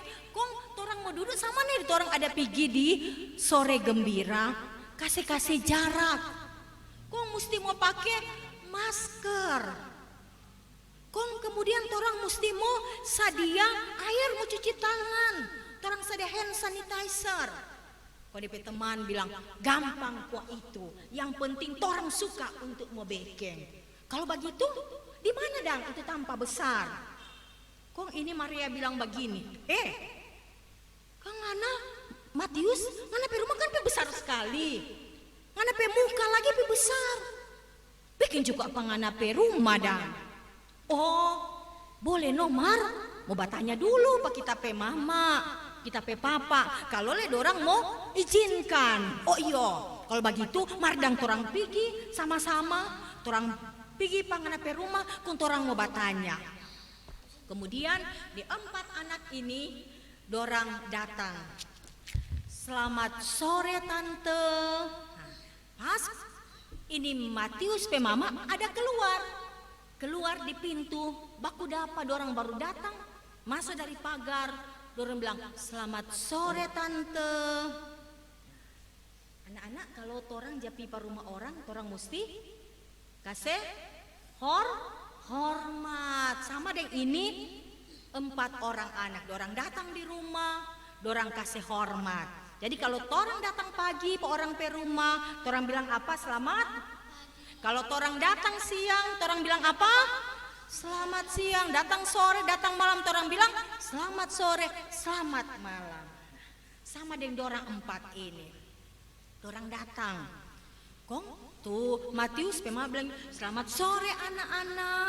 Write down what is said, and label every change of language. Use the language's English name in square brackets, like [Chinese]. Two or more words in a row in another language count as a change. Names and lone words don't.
[Manado Malay] Kong torang mau duduk sama nih, torang ada pergi di sore gembira, kasih jarak. Kong mesti mau pakai masker. Kong kemudian torang mesti mau sadia air mau cuci tangan. Torang sadia [English] hand sanitizer. [Manado Malay] Kok DP teman bilang gampang kok itu. Yang penting torang suka untuk mau bekeng. Kalau begitu di mana dang itu tanpa besar? Kong ini Maria bilang begini, Kang Ana, Matius, ngana pe rumah kan pe besar sekali. Ngana pe muka lagi pe besar. Bikin juga apa ngana pe rumah dang. Oh, boleh no Mar, mau bertanya dulu pak kita pe mama, kita pe papa. Kalau le dorang mau izinkan. Oh iyo, kalau begitu Mardang torang pergi sama-sama, torang pergi pangana pe rumah, kun torang mau bertanya. Kemudian di 4 anak ini dorang datang. Selamat sore tante. Pas ini Matius pe mama ada keluar di pintu, baku dapa dorang baru datang, masuk dari pagar, dorang bilang selamat sore tante. Anak-anak kalau torang japi pa rumah orang, torang mesti kasih hormat. Sama deh ini 4 orang anak, dorang datang di rumah, dorang kasih hormat. Jadi kalau torang datang pagi pe orang pe rumah, torang bilang apa? Selamat. Kalau torang datang siang, torang bilang apa? Selamat siang. Datang sore, datang malam, torang bilang selamat sore, selamat malam. Sama dengan dorang 4 ini. Dorang datang. Kong tuh Matius pema bilang selamat sore anak-anak.